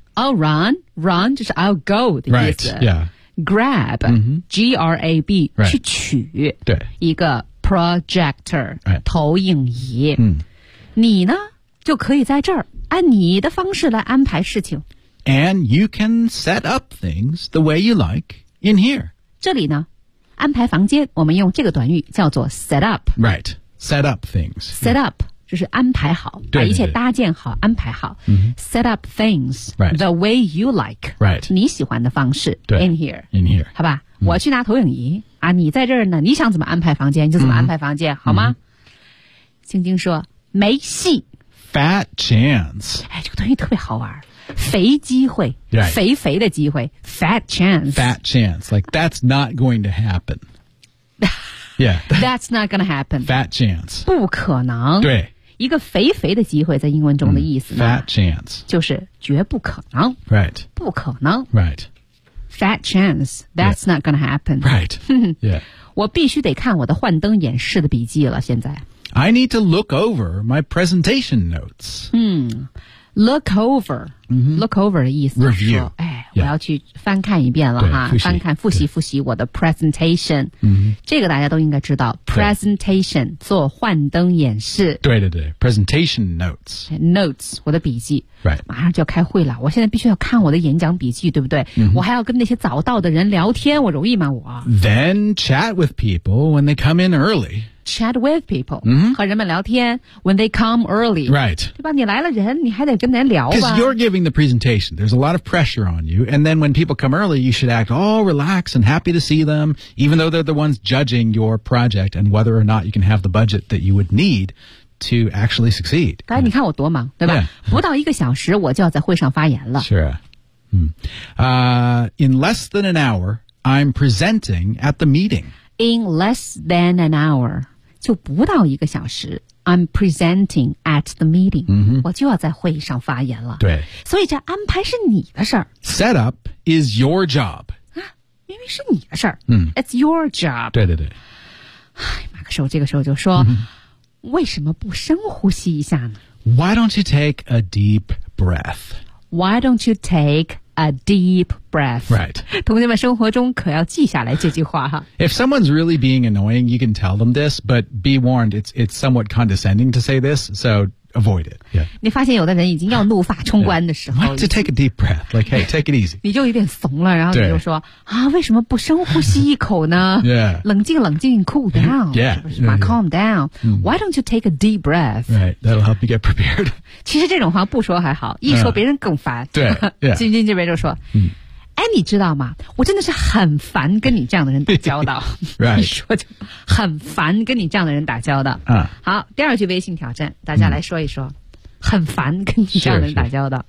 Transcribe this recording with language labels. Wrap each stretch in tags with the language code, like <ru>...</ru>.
<en>I'll run, run</en> <zh>就是</zh> <en>I'll go</en> <zh>的意思。</zh> <en>Right. Yeah. Grab,、G-R-A-B,、 Right.</en> <zh>去取对一个 projector,、</zh> <en>Right.</en> <zh>投影仪。你呢就可以在这儿。按你的方式来安排事情</zh> <en>And you can set up things the way you like in here</en> <zh>这里呢安排房间我们用这个短语叫做 set up</zh> <en>Right, set up things Set up、yeah.</en> <zh>就是安排好对对对把一切搭建好安排好、</zh> <en>Set up things、 right. the way you like Right</en> <zh>你喜欢的方式对</zh> <en>In here In here</en> <zh>好吧、我去拿投影仪啊，你在这儿呢你想怎么安排房间就怎么安排房间、好吗青青说没戏</zh> <en>Fat chance.</en> <zh>哎，这个东西特别好玩，肥机会，</zh> <en>right.</en> <zh>肥肥的机会 ，</zh> <en>fat chance. Fat chance, like that's not going to happen. Yeah, that's not going to happen. Fat chance.</en> <zh>不可能。对，一个肥肥的机会，在英文中的意思呢、</zh> <en>Fat chance.</en> <zh>就是绝不可能。</zh> <en>Right.</en> <zh>不可能。</zh> <en>Right. Fat chance. That's、yeah. not going to happen. Right. Yeah.</en> <zh>我必须得看我的幻灯演示的笔记了。现在。</zh> <en>I need to look over my presentation notes. Look over.、Look over</en> <zh>的意思</zh> <en>Review.</en> <zh>哎、</zh> <en>yeah.</en> <zh>我要去翻看一遍了哈。翻看复习复习我的 presentation.、这个大家都应该知道 presentation 做幻灯演示。对对对 presentation notes. Notes, 我的笔记。</zh> <en>Right.</en> <zh>马上就要开会了我现在必须要看我的演讲笔记对不对、我还要跟那些早到的人聊天我容易吗我。</zh> <en>Then chat with people when they come in early. Chat with people、 mm-hmm.</en> <zh>和人们聊天</zh> <en>when they come early right</en> <zh>对吧你来了人你还得跟人聊吧</zh> <en>because you're giving the presentation there's a lot of pressure on you and then when people come early you should act all relaxed and happy to see them even though they're the ones judging your project and whether or not you can have the budget that you would need to actually succeed</en> <zh>刚才你看我多忙对吧、</zh> <en>yeah.</en> <zh>不到一个小时我就要在会上发言了</zh> <en>sure、in less than an hour I'm presenting at the meeting In less than an hour,</en> <zh>就不到一个小时</zh> <en>I'm presenting at the meeting,、</en> <zh>我就要在会议上发言了。对。所以这安排是你的事儿。</zh> <en>Set up is your job.</en> <zh>啊明明是你的事儿。</zh> <en>It's your job.</en> <zh>对对对。哎马克说这个时候就说、为什么不深呼吸一下呢</zh> <en>?Why don't you take a deep breath? Why don't you take... A deep breath. Right.</en> <zh>同学们生活中可要记下来这句话哈。</zh> <en>If someone's really being annoying, you can tell them this, but be warned, it's somewhat condescending to say this, so avoid it. Yeah.</en> <zh>你发现有的人已经要怒发冲冠的时候。</zh> <en>Yeah. To take a deep breath, like, hey, take it easy.</en> <zh>你就有点怂了然后你就说啊为什么不深呼吸一口呢</zh> <en>Yeah.</en> <zh>冷静冷静</zh> <en>cool down. Yeah.</en> <zh>是不是</zh> <en>calm down.、Why don't you take a deep breath? Right. That'll help you get prepared.</en> <zh>其实这种话不说还好一说别人更烦。对。晶晶这边就说哎你知道吗我真的是很烦跟你这样的人打交道。</zh> <en>right.</en> <zh>一说就很烦跟你这样的人打交道。好第二句微信挑战大家来说一说、很烦跟你这样的人打交道。</zh>